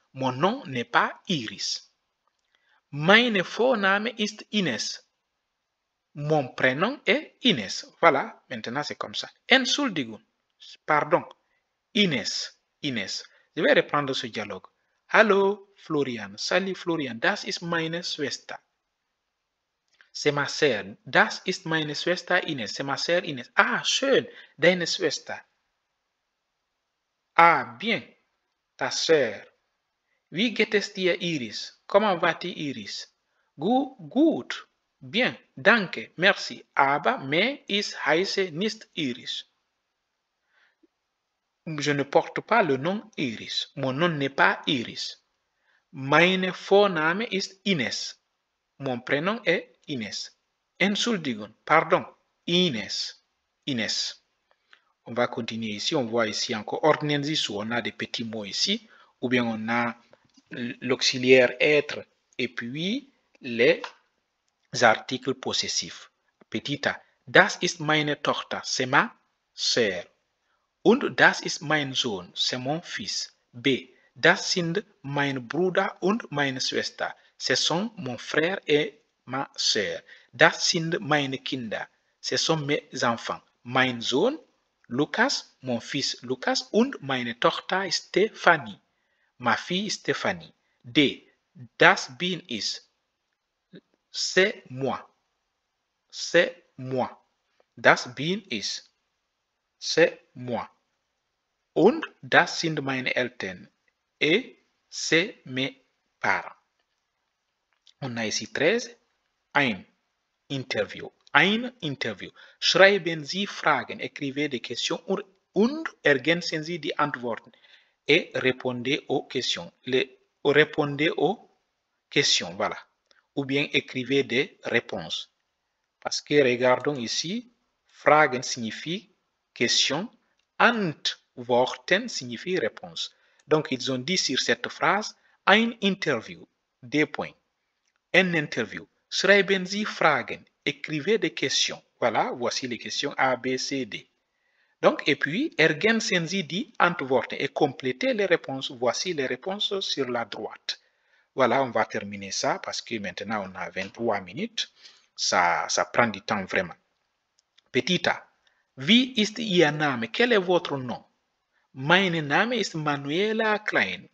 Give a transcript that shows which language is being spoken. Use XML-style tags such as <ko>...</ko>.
<fr>Mon nom n'est pas Iris.</fr> <de>Meine Vorname ist Ines.</de> <fr>Mon prénom est Ines. Voilà, maintenant c'est comme ça.</fr> <de>Entschuldigung, pardon, Ines, Ines.</de> <fr>Je vais reprendre ce dialogue.</fr> <de>Hallo, Florian.</de> <fr>Salut, Florian.</fr> <de>Das ist meine Schwester.</de> <fr>C'est ma sœur.</fr> <de>Das ist meine Schwester Ines.</de> <fr>C'est ma sœur Ines.</fr> <de>Ah, schön. Deine Schwester.</de> <fr>Ah, bien. Ta sœur.</fr> <de>Wie geht es dir, Iris?</de> <fr>Comment vas-tu, Iris?</fr> <de>Gut. Bien. Danke. Merci. Aber, mais, ich heiße nicht Iris.</de> <fr>Je ne porte pas le nom Iris. Mon nom n'est pas Iris.</fr> <de>Meine Vorname ist Ines.</de> <fr>Mon prénom est Ines. Entschuldigung, pardon, Ines. Ines. On va continuer ici. On voit ici encore Ordnensis où on a des petits mots ici. Ou bien on a l'auxiliaire être et puis les articles possessifs. Petit a.</fr> <de>Das ist meine Tochter.</de> <fr>C'est ma sœur.</fr> <de>Und das ist mein Sohn.</de> <fr>C'est mon fils.</fr> <de>B. Das sind mein Bruder und meine Schwester.</de> <fr>Ce sont mon frère et ma sœur.</fr> <de>Das sind meine Kinder.</de> <fr>Ce sont mes enfants.</fr> <de>Mein Sohn, Lukas,</de> <fr>mon fils Lukas</fr> <de>und meine Tochter Stephanie.</de> <fr>Ma fille Stephanie. D.</fr> <de>Das bin ich.</de> <fr>C'est moi. C'est moi.</fr> <de>Das bin ich.</de> <fr>C'est moi.</fr> <de>Und das sind meine Eltern.</de> <fr>Et c'est mes parents. On a ici 13.</fr> <de>Ein Interview. Ein Interview. Schreiben Sie Fragen,</de> <fr>écrivez des questions</fr> <de>und ergänzen Sie die Antworten.</de> <fr>Et répondez aux questions. Répondez aux questions, voilà. Ou bien écrivez des réponses. Parce que regardons ici, Fragen signifie question, Antworten signifie réponse. Donc, ils ont dit sur cette phrase,</fr> <de>ein Interview,</de> <fr>des points. Un interview.</fr> <de>Schreiben Sie Fragen.</de> <fr>Écrivez des questions. Voilà, voici les questions A, B, C, D. Donc, et puis,</fr> <de>ergänzen Sie die Antworten</de> <fr>et complétez les réponses. Voici les réponses sur la droite. Voilà, on va terminer ça parce que maintenant on a 23 minutes. Ça prend du temps vraiment. Petit a.</fr> <de>Wie ist Ihr Name?</de> <fr>Quel est votre nom?</fr> <de>Mein Name ist Manuela Klein.</de>